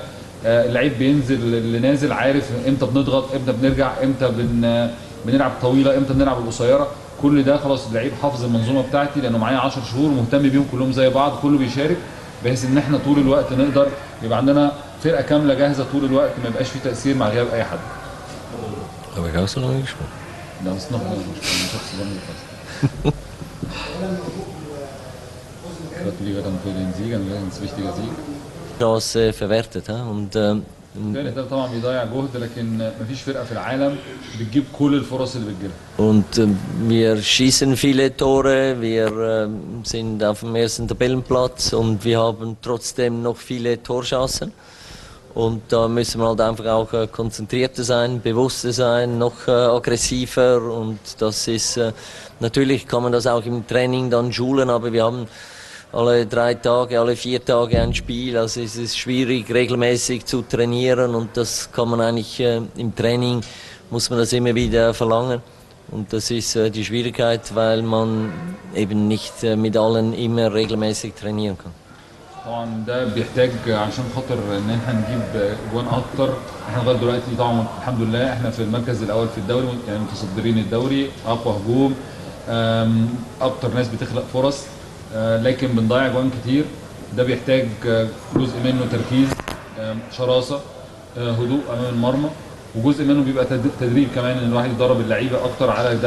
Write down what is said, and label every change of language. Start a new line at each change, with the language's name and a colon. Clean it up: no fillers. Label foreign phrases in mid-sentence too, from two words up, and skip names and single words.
Arabic: اللعيب بينزل اللي نازل عارف امتى بنضغط، امتى بنرجع، امتى بنلعب طويله، امتى بنلعب القصيره. كل ده خلاص اللعيب حافظ المنظومه بتاعتي لانه معايا 10 شهور، مهتم بيهم كلهم زي بعض، كله بيشارك، بحيث ان احنا طول الوقت نقدر يبقى عندنا فرقه كامله جاهزه طول الوقت، ما يبقاش في تاثير مع غياب اي حد.
German: Habe ich auch so lange gesprochen? Das ist noch nicht, ich habe zusammengefasst. Gratuliere dann für den Sieg, ein ganz wichtiger Sieg. Chance verwertet. Und
Arabic: الفرق ده طبعا بيضيع جهد، لكن مفيش فرقه في العالم بتجيب كل الفرص اللي بتجيلها.
German: Und wir schießen viele Tore, wir sind auf dem ersten Tabellenplatz und wir haben trotzdem noch viele Torchancen. Und da müssen wir halt einfach auch konzentrierter sein, bewusster sein, noch aggressiver. Und das ist, natürlich kann man das auch im Training dann schulen, aber wir haben alle 3 Tage, alle 4 Tage ein Spiel. Also es ist schwierig, regelmäßig zu trainieren, und das kann man eigentlich im Training, muss man das immer wieder verlangen. Und das ist die Schwierigkeit, weil man eben nicht mit allen immer regelmäßig trainieren kann.
Arabic: طبعا ده بيحتاج عشان خاطر ان احنا نجيب جوان اكتر. احنا لغايه دلوقتي طبعا الحمد لله احنا في المركز الاول في الدوري، يعني متصدرين الدوري، اقوى هجوم، اكتر ناس بتخلق فرص، لكن بنضيع جوان كتير. ده بيحتاج جزء منه تركيز، شراسه، هدوء امام المرمى، وجزء منه بيبقى تدريب كمان، ان الواحد يدرب اللعيبه اكتر على ده.